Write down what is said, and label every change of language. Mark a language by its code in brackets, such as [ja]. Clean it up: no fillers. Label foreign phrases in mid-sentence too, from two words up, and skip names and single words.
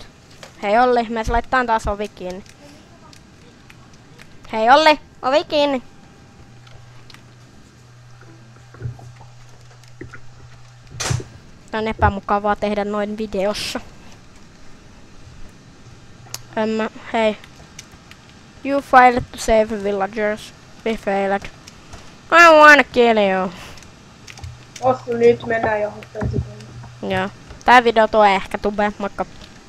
[fi] Hei Olli, me laittaa taas ovi kiinni. Hei Olli, ovi kiinni. Tää on epämukavaa tehdä noin videossa. Hei. [en] You failed to save villagers. We failed. I wanna kill you. [fi] Ossu nyt mennään johonkin. Joo. Tää video tulee ehkä tube, moikka.